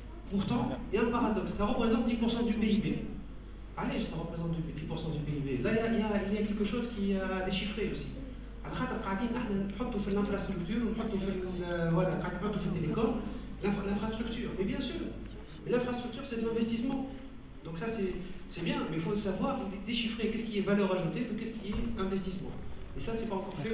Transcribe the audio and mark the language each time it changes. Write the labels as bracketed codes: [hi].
[fr] Pourtant, il y a un paradoxe, ça représente 10% du PIB. Allez, ça représente 10% du PIB. Là, il y a quelque chose qui a déchiffré aussi. [ar] على خاطر قاعدين احنا نحطوا في الانفراستركتور ونحطوا في voilà قاعدين نحطوا في التليكوم l'infrastructure. [fr] Mais bien sûr, l'infrastructure c'est de l'investissement. Donc ça c'est bien, mais il faut savoir déchiffrer qu'est-ce qui est valeur ajoutée de qu'est-ce qui est investissement. Et ça c'est pas encore fait.